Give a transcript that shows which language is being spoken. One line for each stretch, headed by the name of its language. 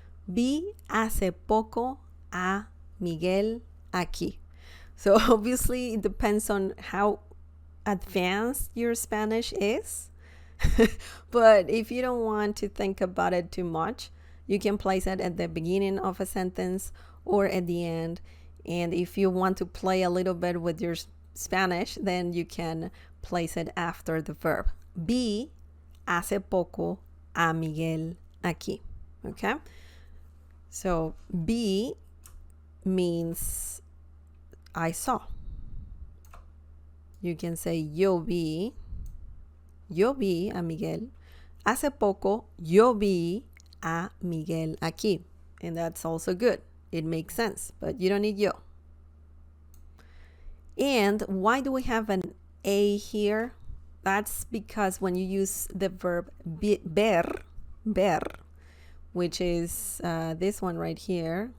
Spanish: Vi hace poco a Miguel aquí.
English: So obviously it depends on how advanced your Spanish is. But if you don't want to think about it too much, you can place it at the beginning of a sentence or at the end. And if you want to play a little bit with your Spanish, then you can place it after the verb.
Spanish: Vi hace poco a Miguel aquí.
English: Okay? So, vi means I saw. You can say
Spanish: yo vi a Miguel. Hace poco yo vi a Miguel aquí.
English: And that's also good. It makes sense, but you don't need yo. And why do we have an a here? That's because when you use the verb ver, which is this one right here.